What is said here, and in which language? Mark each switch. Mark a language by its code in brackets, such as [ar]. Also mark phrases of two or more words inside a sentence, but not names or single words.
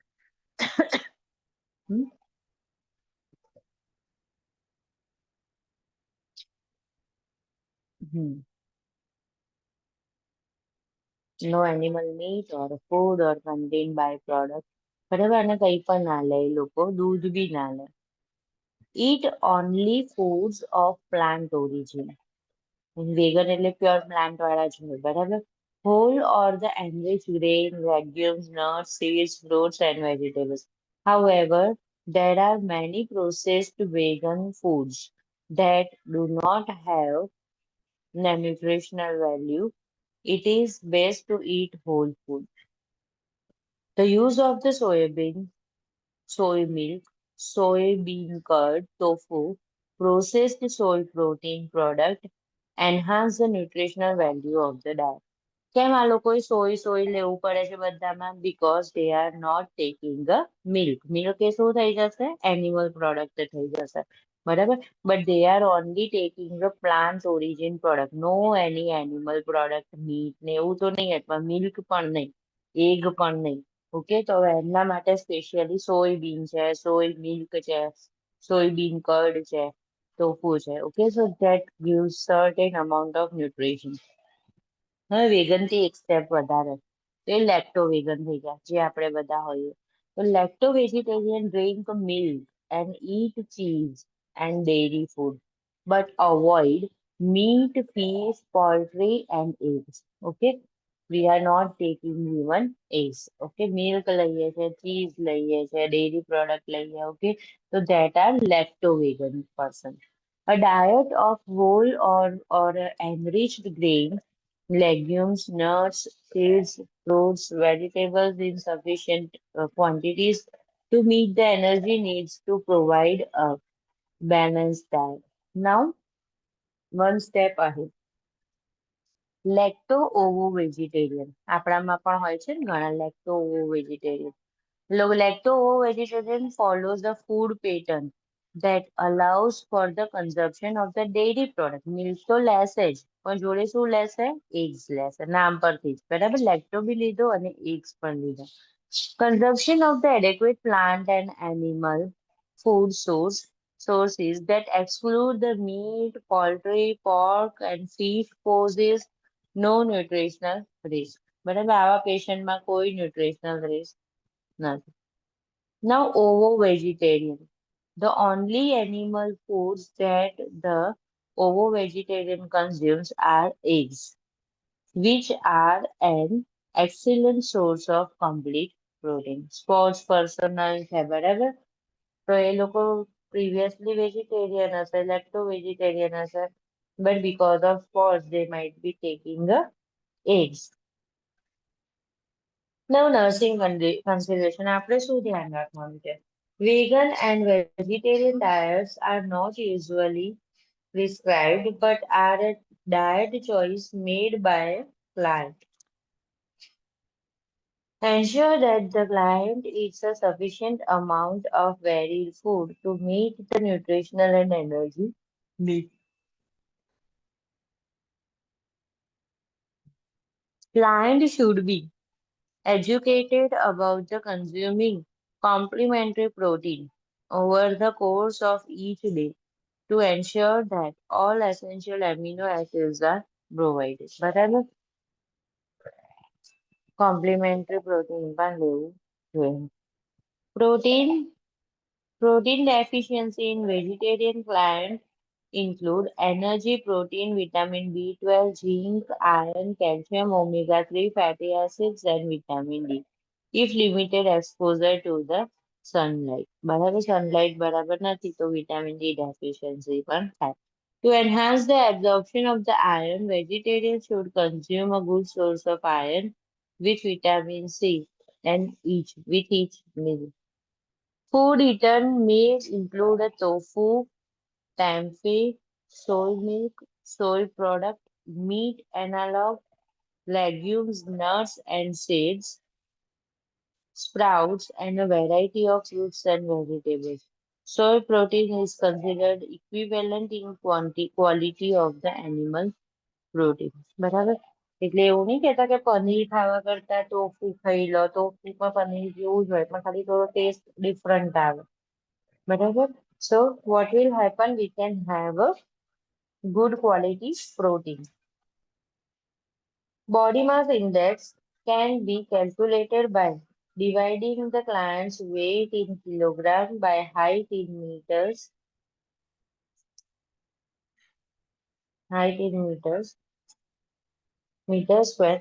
[en] Hmm? Hmm. No animal meat or food or contain byproduct. [gu] બરાબર, અને કઈ પણ ના લે એ લોકો, દૂધ બી ના લે. [en] Eat only foods of plant origin. [gu] વેગન એટલે [en] pure plant [gu] વાળા જ હોય, બરાબર. [en] Whole or the enriched grain, legumes, nuts, seeds, fruits and vegetables. However, there are many processed vegan foods that do not have the nutritional value. It is best to eat whole food. The use of the soy milk, soybean curd, tofu, processed soy protein product enhance the nutritional value of the diet. [gu] કેમ આ લોકોએ સોય લેવું પડે છે બધામાં? [en] because they are not taking the milk. [gu] મિલ્ક એ શું થઈ જશે? [en] animal product [gu] થઈ જશે. બરાબર? [en] But they are only taking the plant origin product. no any animal product, [gu] મીટ ને એવું તો નહીં, અથવા મિલ્ક પણ નહીં, એગ પણ નહીં. ઓકે, તો હવે એમના માટે સ્પેશિયલી સોયબીન છે, [en] soy milk [gu] છે, [en] soybean curd [gu] છે, ટોફુ છે. [en] Okay, so that gives certain amount of nutrition. [gu] હવે વેગન થી એક સ્ટેપ વધારે, તો એ [en] lacto vegan [gu] થઈ ગયા, જે આપણે બધા હોઈએ. તો [en] lacto vegetarian drink milk and eat cheese and dairy food, but avoid meat, fish, poultry and eggs. Okay, we are not taking even eggs. [gu] Okay, milk લઈએ છે, cheese લઈએ છે, [en] dairy product [gu] લઈએ. [en] Okay, so that are lacto vegan person. A diet of whole or enriched grains, legumes, nuts, seeds, fruits, vegetables in sufficient quantities to meet the energy needs to provide a balanced diet. Now, one step ahead. lacto ovo vegetarian [gu] આપણામાં પણ હોય છે ને ઘણા [en] lacto ovo vegetarian. Lacto vegetarian follows the food pattern that allows for the consumption of the dairy product. [gu] Milk તો લેશે જ, પણ જોડે શું લેશે? Eggs લેશે, નામ પરથી જ. બરાબર? લેક્ટો બી લીધો અને eggs પણ લીધા. [en] Consumption of the adequate plant and animal food sources that exclude the meat, poultry, pork and fish poses no nutritional risk. [gu] બરાબર? આવા પેશન્ટમાં કોઈ [en] nutritional risk [gu] નથી. [en] Now, ovo-vegetarian. The only animal foods that the ovo-vegetarian consumes are eggs, which are an excellent source of complete protein. Sports personnel [gu] છે, બરાબર? તો એ લોકો [en] previously vegetarian [gu] હશે, lacto-vegetarian હશે, [en] but because of sports, they might be taking the eggs. Now, nursing consideration. [gu] આપણે શું ધ્યાન રાખવાનું છે? [en] Vegan and vegetarian diets are not usually prescribed but are a diet choice made by client. Ensure that the client eats a sufficient amount of varied food to meet the nutritional and energy needs. Client should be educated about the consuming complementary protein over the course of each day to ensure that all essential amino acids are provided. [gu] બરાબર? [en] complementary protein [gu] પણ લેવું જોઈએ. [en] પ્રોટીન Protein deficiency in vegetarian clients include energy, protein, vitamin B12, zinc, iron, calcium, omega-3 fatty acids, and vitamin D. If limited exposure to the sunlight. [gu] બરાબર sunlight બરાબર નથી તો [en] vitamin D deficiency [gu] પણ થાય. [en] To enhance the absorption of the iron, vegetarians should consume a good source of iron with vitamin C and each meal. Food eaten may include a tofu, tempeh, soy milk, soy product, meat analog, legumes, nuts and seeds, sprouts, and a variety of fruits and vegetables. Soy protein is considered equivalent in quality of the animal protein. [gu] બરાબર? એટલે એવું નહીં કહેતા કે પનીર ખાવા કરતા ટોફુ ખાઈ લો, ટોફુમાં પનીર જેવું જ હોય, પણ ખાલી થોડો [en] taste different [gu] આવે. [en] Whatever. So what will happen? We can have a good quality protein. Body mass index can be calculated by dividing the client's weight in kilogram by height in meters square.